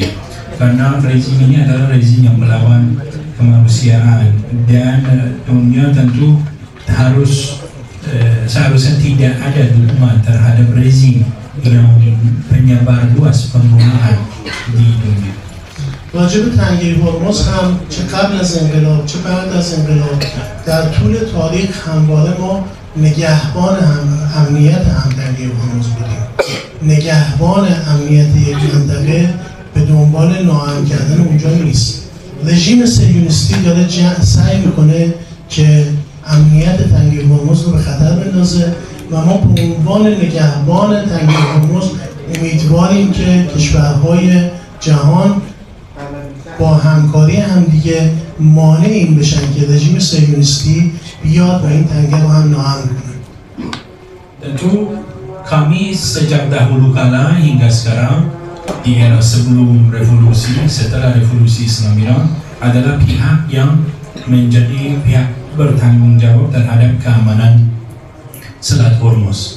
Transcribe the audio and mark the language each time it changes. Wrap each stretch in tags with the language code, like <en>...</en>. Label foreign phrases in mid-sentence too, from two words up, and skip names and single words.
<id>Karena rezim ini adalah rezim yang melawan kemanusiaan, dan dunia tentu seharusnya tidak ada dukungan terhadap rezim yang penyebar luas pembunuhan di dunia.</id> <fa>راجع به تنگه هرمز هم چه قبل از انقلاب چه بعد از انقلاب در طول تاریخ همواره ما نگهبان امنیت تنگه هرمز بودیم. نگهبان امنیت یک منطقه به دنبال ناامن کردن اونجا نیست. رژیم صهیونیستی داره سعی میکنه که امنیت تنگه هرمز رو به خطر بندازه و ما به عنوان نگهبان تنگه هرمز امیدواریم که کشورهای جهان با همکاری همدیگه مانع این بشن که رژیم صهیونیستی بیاد و این تنگه رو هم ناامن کنه.</fa> <id>Tentu kami sejak dahulu kala hingga sekarang di era sebelum revolusi, setelah revolusi Islam Iran, adalah pihak yang menjadi pihak bertanggung jawab terhadap keamanan Selat Hormuz.</id>